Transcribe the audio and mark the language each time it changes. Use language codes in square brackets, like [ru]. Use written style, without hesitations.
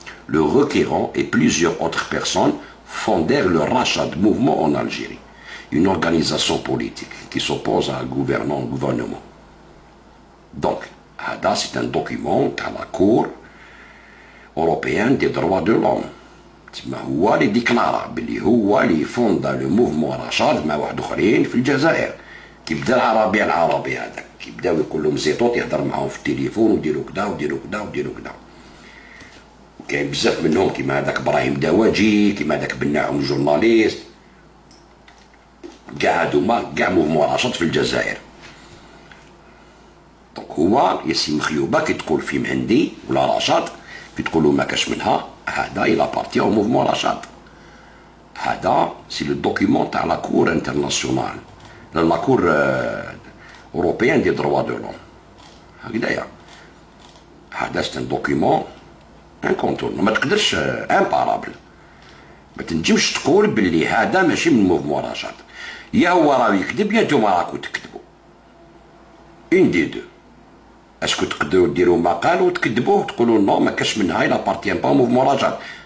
[fr] Le requérant et plusieurs autres personnes fondèrent le Rachat mouvement en Algérie, une organisation politique qui s'oppose à un gouvernement. Donc, Hada, c'est un document à la Cour européenne des droits de l'homme. [ar] هو اللي ديكلارا باللي هو اللي فوندا لو موفمون رشاد مع واحد اخرين في الجزائر. كي بدا العربي هذاك كي بداو يقول لهم زيطوط يهضر معاهم في التليفون وديروا كدا وديروا كدا وديروا كدا. كاين بزاف منهم كيما هذاك ابراهيم دواجي كيما هذاك بناعم جورناليست. كاع هادوما كاع موفمون رشاد في الجزائر. دونك هو ياسين مخيوبه كي تقول فيم عندي ولا رشاد كي تقولوا ما كاش منها هذا [fr] il appartient au mouvement Rachat. [ar] هذا [fr] c'est le document à la Cour internationale, la Cour européenne des droits de l'homme. [ar] هكذايا. هذا [fr] c'est un document incontournable. [ar] ما تقدرش imparable. ما تنجمش تقول باللي هذا ماشي من موفمون رشاد. يا هو راه يكذب يا نتوما راكم تكذبوا. [fr] une des deux. [ar] اسكو تقدروا ديروا مقال وتكذبوه وتقولوا نو ما كاش منها الى بارتيان با موفمون رجال.